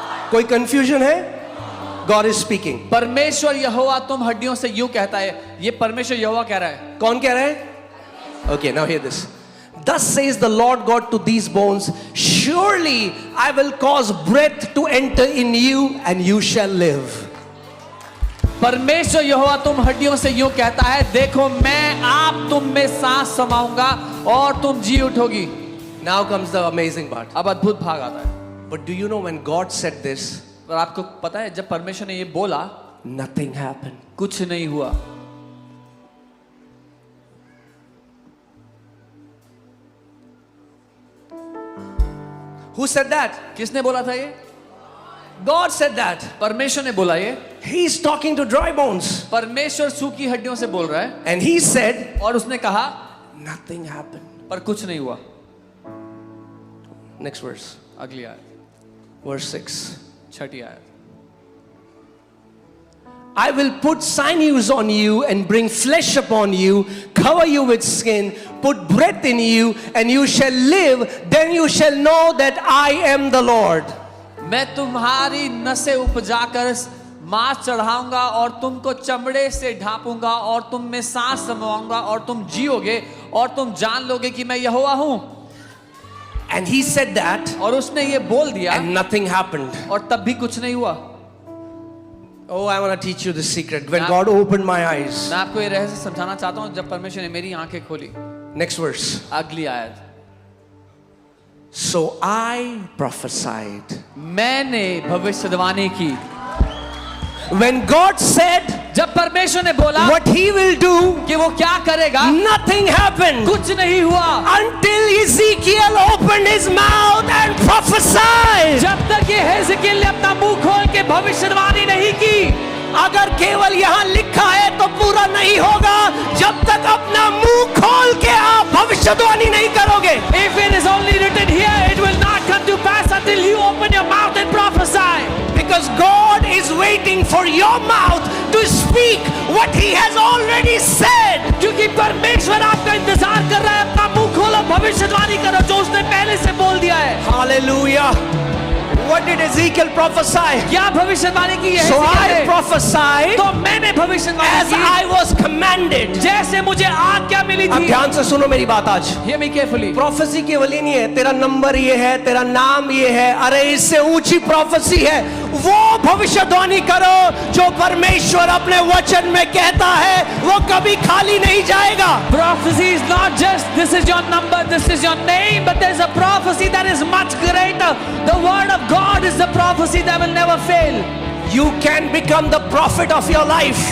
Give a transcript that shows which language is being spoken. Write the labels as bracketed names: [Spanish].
[Hindi] कोई confusion है? [English] God is speaking. [Hindi] परमेश्वर यहोवा तुम हड्डियों से यूं कहता है। ये परमेश्वर यहोवा कह रहा है। कौन कह रहा है? [English] Okay, now hear this. Thus says the Lord God to these bones, surely I will cause breath to enter in you and you shall live. [Hindi] परमेश्वर यहोवा तुम हड्डियों से यूं कहता है, देखो मैं आप तुम में सांस समाऊंगा और तुम जी उठोगी। [English] Now comes the amazing part. [Hindi] अब अद्भुत भाग आता है। [English] But do you know when God said this, [Hindi] और आपको पता है जब परमेश्वर ने ये बोला [English] nothing happened. [Hindi] कुछ नहीं हुआ। [English] Who said that? [Hindi] किसने बोला था ये? [English] God said that. [Hindi] परमेश्वर ने बोला ये। [English] He is talking to dry bones. [Hindi] परमेश्वर सूखी हड्डियों से बोल रहा है। [English] And he said, [Hindi] और उसने कहा [English] nothing happened. [Hindi] पर कुछ नहीं हुआ। [English] Next verse. [Hindi] अगली आयत, [English] Verse 6. [Hindi] छठी आयत। [English] I will put sinews on you and bring flesh upon you, cover you with skin, put breath in you, and you shall live. Then you shall know that I am the Lord. [Hindi] मैं तुम्हारी नसें उपजाकर मांस चढ़ाऊंगा और तुमको चमड़े से ढांपूंगा और तुम में सांस समाऊंगा और तुम जियोगे और तुम जान लोगे कि मैं यहोवा हूं। [English] And he said that, [Hindi] और उसने ये बोल दिया [English] and nothing happened. [Hindi] और तब भी कुछ नहीं हुआ। [English] Oh, I want to teach you the secret. When God opened my eyes. [Hindi] मैं आपको ये रहस्य समझाना चाहता हूं जब परमेश्वर ने मेरी आंखें खोली। [English] Next verse. [Hindi] अगली आयत। [English] So I prophesied. [Hindi] मैंने भविष्यवाणी की। [English] When God said [Hindi] जब परमेश्वर ने बोला [English] what he will do, [Hindi] कि वो क्या करेगा, [English] nothing happened. [Hindi] कुछ नहीं हुआ [English] Until Ezekiel opened his mouth and prophesied. [Hindi] जब तक ये हेzekiel ने अपना मुंह खोल के भविष्यवाणी नहीं की। अगर केवल यहाँ लिखा है तो पूरा नहीं होगा जब तक अपना मुंह खोल के आप भविष्यवाणी नहीं करोगे। [English] If it is only written here, it will not come to pass until you open your mouth and prophesy. Because God is waiting for your mouth to speak what he has already said. [Hindi] क्योंकि परमेश्वर आपका इंतजार कर रहा है, अपना मुंह खोलो, भविष्यवाणी करो जो उसने पहले से बोल दिया है। [English] Hallelujah. What did Ezekiel prophesy? [Hindi] क्या भविष्यवाणी की है? [English] So I prophesied [Hindi] तो मैंने भविष्यवाणी [English] as [Hindi] की [English] I was commanded. [Hindi] जैसे मुझे आज्ञा मिली अब थी। ध्यान से सुनो मेरी बात आज। [English] Hear me carefully. [Hindi] प्रोफेसी केवल ही नहीं है तेरा नंबर ये है, तेरा नाम ये है, अरे इससे ऊंची प्रोफेसी है वो भविष्यवाणी करो जो परमेश्वर अपने वचन में कहता है, वो कभी खाली नहीं जाएगा। [English] Prophecy is not just this is your number, this is your name, but there's a prophecy that is much greater. The word of God is the prophecy that will never fail. You can become the prophet of your life.